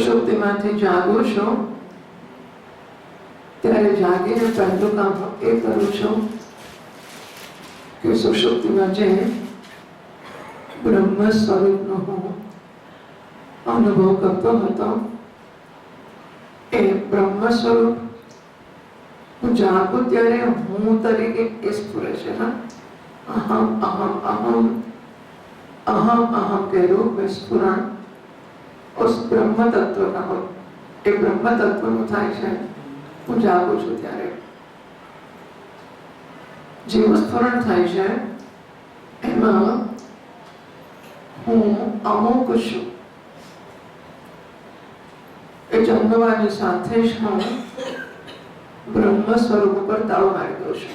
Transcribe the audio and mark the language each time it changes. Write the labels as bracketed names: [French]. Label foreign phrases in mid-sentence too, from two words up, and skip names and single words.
[Gujarati] સુષુપ્તિમાંથી જાગો છો ત્યારે જાગીને પહેલું કામ એ કરું છું કે સુષુપ્તિમાં જે બ્રહ્મ સ્વરૂપનો હું અનુભવ કરતો હતો એ બ્રહ્મ સ્વરૂપ હું જાગું ત્યારે હું તરીકે એ સ્ફુરે છે. [Hindi] અહમ અહમ અહમ अहम अहम के रूप में स्फुरण उस ब्रह्म तत्व का हो एक ब्रह्म तत्व [Gujarati] નું થાય છે. હું જાગું છું ત્યારે જેવું સ્ફુરણ થાય છે એમાં હું અમુક છું. એ જન્મવાની સાથે જ હું બ્રહ્મ સ્વરૂપ ઉપર તાળો મારી દઉં છું.